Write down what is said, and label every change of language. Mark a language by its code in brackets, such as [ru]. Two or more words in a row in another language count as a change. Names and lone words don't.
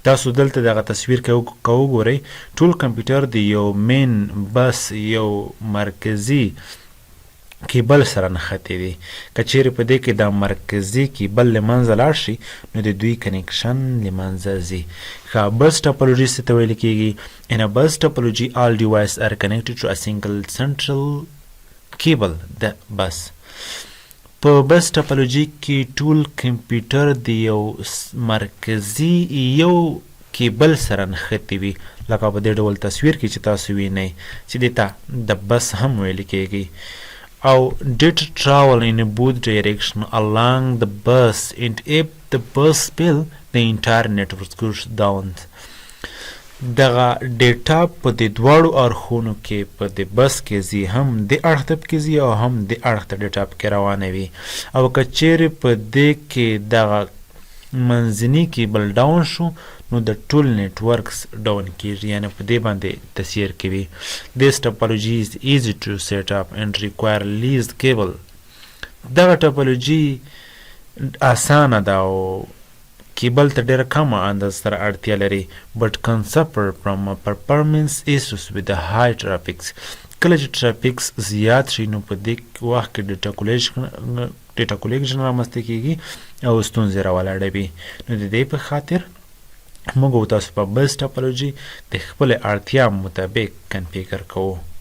[ps] تاسو دلته دغه تصویر که وګورئ، ټول کمپیوټر د یو مین بس یو مرکزي کیبل سره نښتي دي. که چیرې په دې کې دا مرکزي کیبل له منځه لاړ شي نو د دوی کنیکشن له منځه ځي. ښه، بس ټاپولوژي څه ته ویل کیږي؟ [en] In a bus topology, all devices are connected to a single central cable, the bus. [ps] په بس ټاپولوژي کې ټول کمپیوټر د یو مرکزي یو کیبل سره نښتي وي، لکه په دې ډول تصویر کې چې تاسو وینئ چې دې ته د بس هم ویل کیږي. [en] او data travel in both direction along the bus, and if the bus fail, the entire network goes down. [ps] دغه ډیټا په د دواړو اړخونو کې په د بس کې ځي، هم د اړخ ته پکې ځي او هم د اړخ ته ډیټا پکې روانه وي. او که چیرې په دې کې دغه منځني کیبل ډاون شو نو د ټول نیټورکس ډاون کیږي، یعنې په دې باندې تاثیر کوي. [en] This topology is easy to set up and require least cable. [ps] دغه ټاپولوژي اسانه ده او کیبل ته ډېره کمه اندازه سره اړتیا لري. [en] but can suffer from performance issues with the high traffics. [ps] کله چې ټرافیکس زیات شي نو په دې وخت کې ډیټا کولیکشن رامنځته کیږي او ستونزې راولاړوي. نو د دې په خاطر موږ تاسو په بس ټاپولوژي د خپلې اړتیا مطابق کنفیګر کوو.